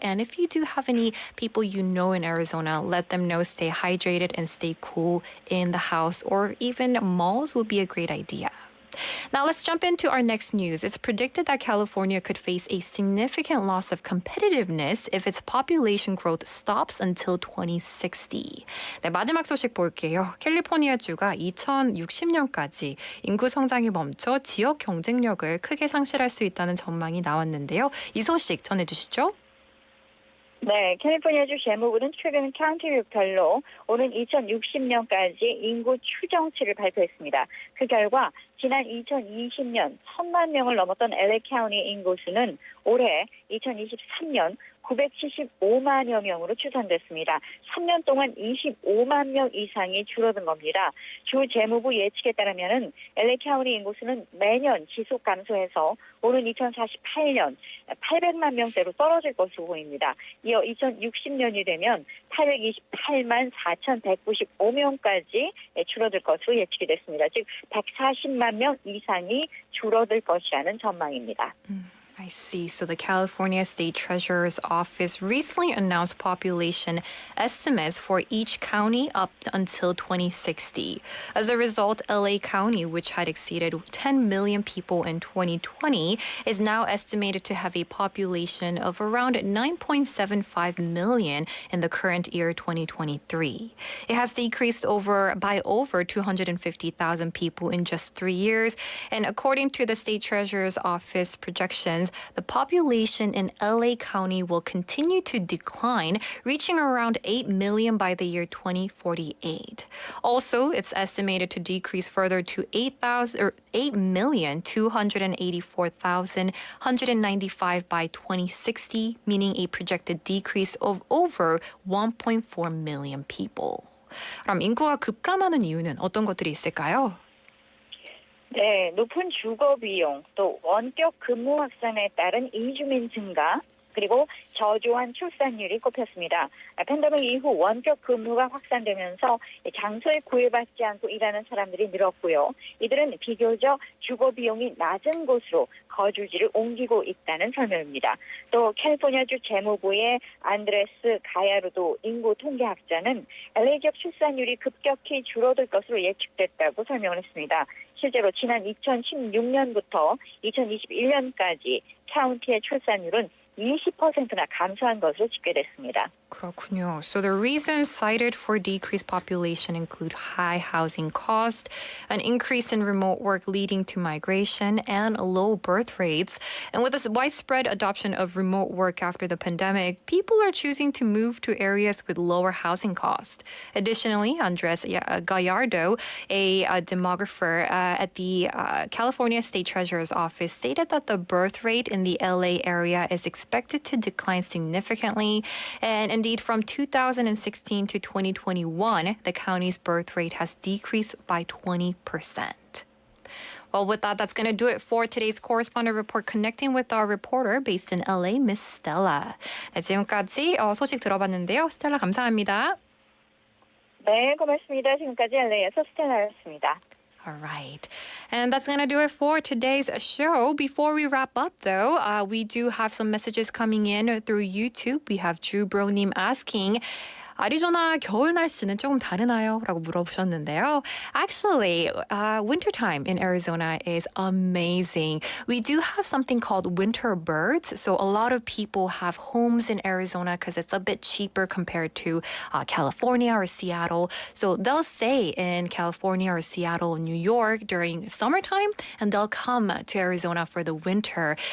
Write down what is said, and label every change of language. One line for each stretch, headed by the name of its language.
English: And if you do have any people you know in Arizona, let them know, stay hydrated and stay cool in the house, or even malls would be a great idea. Now let's jump into our next news. It's predicted that California could face a significant loss of competitiveness if its population growth stops until 2060.
Korean: 네, 마지막 소식 볼게요. 캘리포니아주가 2060년까지 인구 성장이 멈춰 지역 경쟁력을 크게 상실할 수 있다는 전망이 나왔는데요. 이 소식 전해주시죠. 네, 캘리포니아주 재무부는 최근 카운티별로 오는 2060년까지 인구 추정치를 발표했습니다. 그 결과 지난 2020년 1,000만 명을 넘었던 LA 카운티 인구수는 올해 2023년 975만여 명으로 추산됐습니다. 3년 동안 25만 명 이상이 줄어든 겁니다. 주 재무부 예측에 따르면 LA 카운티 인구수는 매년 지속 감소해서 오는 2048년 800만 명대로 떨어질 것으로 보입니다. 이어 2060년이 되면 828만 4,195명까지 줄어들 것으로 예측이 됐습니다. 즉 140만 명 이상이 줄어들 것이라는 전망입니다.
English: I see. So the California State Treasurer's Office recently announced population estimates for each county up until 2060. As a result, LA County, which had exceeded 10 million people in 2020, is now estimated to have a population of around 9.75 million in the current year, 2023. It has decreased by over 250,000 people in just 3 years. And according to the State Treasurer's Office projections, the population in LA County will continue to decline, reaching around 8 million by the year 2048. Also, it's estimated to decrease further to 8,284,195 by 2060, meaning a projected decrease of over 1.4 million people.
Korean: 그럼 인구가 급감하는 이유는 어떤 것들이 있을까요? 네, 높은 주거 비용, 또 원격 근무 확산에 따른 이주민 증가, 그리고 저조한 출산율이 꼽혔습니다. 팬데믹 이후 원격 근무가 확산되면서 장소에 구애받지 않고 일하는 사람들이 늘었고요. 이들은 비교적 주거 비용이 낮은 곳으로 거주지를 옮기고 있다는 설명입니다. 또 캘리포니아주 재무부의 안드레스 가야루도 인구 통계학자는 LA 지역 출산율이 급격히 줄어들 것으로 예측됐다고 설명을 했습니다. 실제로 지난 2016년부터 2021년까지 카운티의 출산율은 20%나 감소한 것으로 집계됐습니다. 그렇군요.
English: So the reasons cited for decreased population include high housing cost, an increase in remote work leading to migration, and low birth rates. And with this widespread adoption of remote work after the pandemic, people are choosing to move to areas with lower housing cost. Additionally, Andres Gallardo, a demographer at the California State Treasurer's Office, stated that the birth rate in the LA area is expected to decline significantly. And indeed, from 2016 to 2021, the county's birth rate has decreased by 20%. Well, with that, that's going to do it for today's Correspondent Report, connecting with our reporter based in LA, Miss Stella.
Korean: 네, 지금까지 소식 들어봤는데요. 스텔라 감사합니다. 네, 고맙습니다. 지금까지 LA에서 스텔라였습니다.
English: All right. And that's going to do it for today's show. Before we wrap up, though, we do have some messages coming in through YouTube. We have Jubro님 asking,
Korean: 아리조나 겨울 날씨는 조금 다르나요? 라고 물어보셨는데요.
English: Actually, wintertime in Arizona is amazing. We do have something called winter birds. So a lot of people have homes in Arizona because it's a bit cheaper compared to California or Seattle. So they'll stay in California or Seattle, New York during summertime, and they'll come to Arizona for the winter.